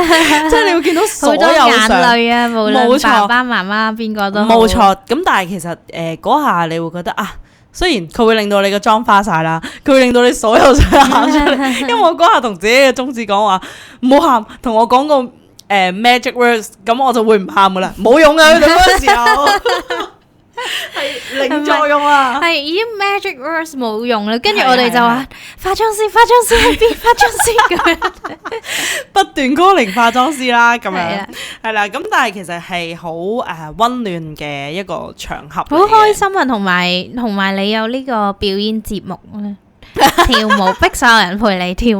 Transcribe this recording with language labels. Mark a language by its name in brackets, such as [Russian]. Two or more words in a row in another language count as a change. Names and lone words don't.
[Cantonese] 即係你會見到所有眼淚啊，無論爸爸媽媽邊個都冇錯。咁但係其實嗰下你會覺得雖然佢會令到你個妝花晒啦，佢會令到你所有想喊出嚟。因為我嗰下同自己嘅宗旨講話唔好喊，同我講個 [English] magic words， [Cantonese] 咁我就會唔喊噶啦，冇用啊！佢哋嗰個時候。係零作用啊！係已經 [English] magic words [Cantonese] 冇用啦，跟住我哋就話化妝師喺邊？化妝師咁樣不斷 calling 化妝師啦，咁樣係啊係啦。咁但係其實係好溫暖嘅一個場合，好開心啊！同埋你有呢個表演節目咧，跳舞逼所有人陪你跳舞。